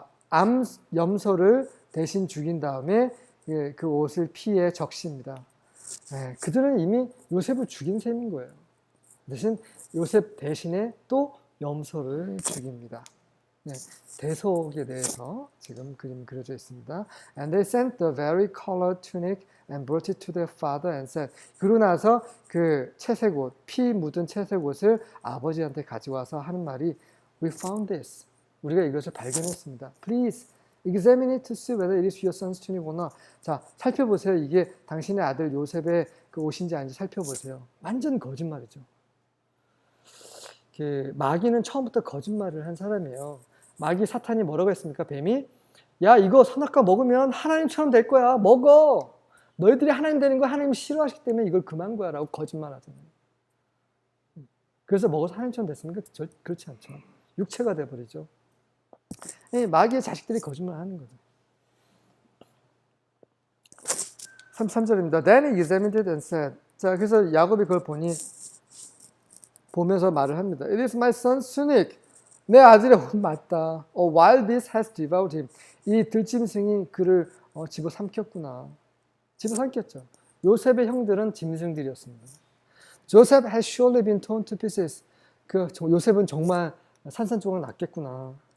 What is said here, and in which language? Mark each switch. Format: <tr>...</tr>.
<ko>암 염소를 대신 죽인 다음에 그 옷을 피에 적십니다. 네, 그들은 이미 요셉을 죽인 셈인 거예요. 대신 요셉 대신에 또 염소를 죽입니다. 네, 대속에 대해서 지금 그림 그려져 있습니다.</ko> <en>And they sent the very colored tunic and brought it to their father and said.</en> <ko>그러고 나서 그 채색 옷, 피 묻은 채색 옷을 아버지한테 가져와서 하는 말이</ko> <en>We found this.</en> <ko>우리가 이것을 발견했습니다.</ko> <en>Please examine it to see whether it is your son's tunic.</en> <ko>자, 살펴보세요. 이게 당신의 아들 요셉의 그 옷인지 아닌지 살펴보세요. 완전 거짓말이죠. 마귀는 처음부터 거짓말을 한 사람이에요. 마귀 사탄이 뭐라고 했습니까? 뱀이 야 이거 선악과 먹으면 하나님처럼 될 거야. 먹어. 너희들이 하나님 되는 거 하나님이 싫어하시기 때문에 이걸 금한 거야 라고 거짓말하잖아요. 그래서 먹어서 하나님처럼 됐습니까? 그렇지 않죠. 육체가 돼버리죠. 마귀의 자식들이 거짓말하는 거죠. 33절입니다.</ko> <en>Then he examined it and said.</en> <ko>자, 그래서 야곱이 그걸 보면서 말을 합니다.</ko> <en>It is my son's tunic.</en> <ko>내 아들의 옷 맞다.</ko> <en>While this has devoured him.</en> <ko>이 들짐승이 그를 집어삼켰구나. 집어삼켰죠. 요셉의 형들은 짐승들이었습니다.</ko> <en>Joseph has surely been torn to pieces.</en> <ko>요셉은 정말 산산조각 났겠구나.</ko>